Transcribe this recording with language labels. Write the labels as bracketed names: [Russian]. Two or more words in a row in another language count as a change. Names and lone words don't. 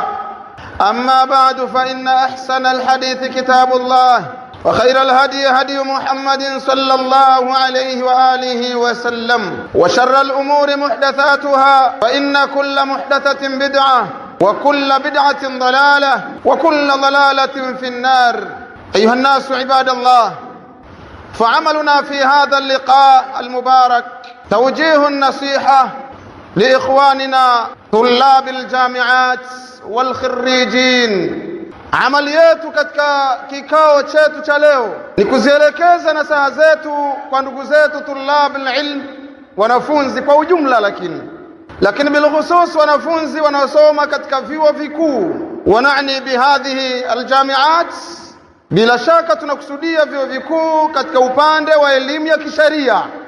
[Arabic] أما بعد، فإن أحسن الحديث كتاب الله، وخير الهدي هدي محمد صلى الله عليه وآله وسلم، وشر الأمور محدثاتها، فإن كل محدثة بدعة، وكل بدعة ضلالة، وكل ضلالة في النار. أيها الناس عباد الله، فعملنا في هذا اللقاء المبارك توجيه النصيحة لإخواننا طلاب الجامعات والخريجين. [Swahili] Amali yetu katika kikao chetu cha leo ni kuzielekeza nasaha zetu kwa ndugu zetu [Arabic] طلاب العلم, [Swahili] wanafunzi kwa ujumla, lakini bilkhusus wanafunzi wanaosoma katika vyuo vikuu. [Arabic] ونعني بهذه الجامعات, [Swahili] bila shaka tunakusudia vyuo vikuu katika upande wa elimu ya kisheria.